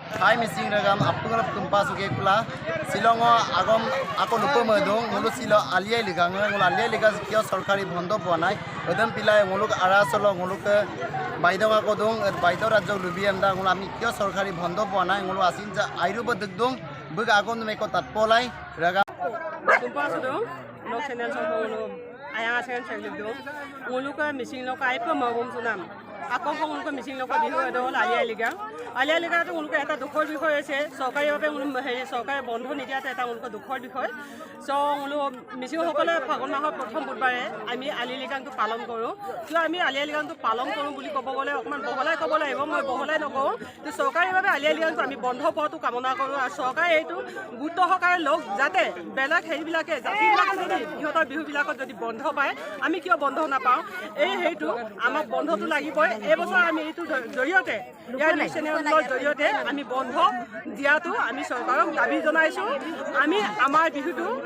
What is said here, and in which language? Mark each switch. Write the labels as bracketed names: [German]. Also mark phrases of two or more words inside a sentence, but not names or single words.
[Mising] Thai missing regam apung tumpa suke kula Silongo agom ako lupa medung ngulu silo alia ligang ngulu alia ligang kio sorkari bondo ponai edem pilai ngulu ara solo ngulu ke baidong ako dong baidong rajo lubi amda ngulu ami kio sorkari bondo ponai ngulu asin ja airu beduk dong beg agom meko tatpolai regam tumpa sudong no channel so ngulu ayang asen channel dong ngulu ke missing lo kai pe mabum sunam [Assamese] আকৌ কোন মিছিং লোক বিহু এডল আলিয়া লিগাটো উনকে এটা দুখৰ বিষয় আছে চৰকাৰীভাৱে হেৰি চৰকাৰে বন্ধ নিদিয়াতে এটা উনকে দুখৰ বিষয় [Mising] so ngulu [Assamese] মিছিংসকলে ফাগুন মাহৰ প্ৰথম বুধবাৰে আমি আলিয়া লিগাটো পালন কৰোঁ কিয় আমি আলিয়া লিগাটো পালন কৰোঁ বুলি ক'ব গ'লে অকমান বহলাই ক'ব লাগিব মই বহলাই নকওঁ যে চৰকাৰীভাৱে আলিয়া লিগাটো আমি বন্ধ পোৱাটো কামনা কৰোঁ আৰু চৰকাৰে এইটো গুৰুত্ব সহকাৰে লওক যাতে বেলেগ হেৰিবিলাকে জাতিবিলাকে যদি ইহঁতৰ বিহুবিলাকত যদি বন্ধ পায় আমি কিয় বন্ধ নাপাওঁ এই হেৰিটো আমাক বন্ধটো লাগিবই এই বছৰ আমি এইটো জৰিয়তে ইয়াৰ চেনেলৰ জৰিয়তে আমি বন্ধ দিয়াটো আমি চৰকাৰক দাবী জনাইছোঁ আমি আমাৰ বিহুটো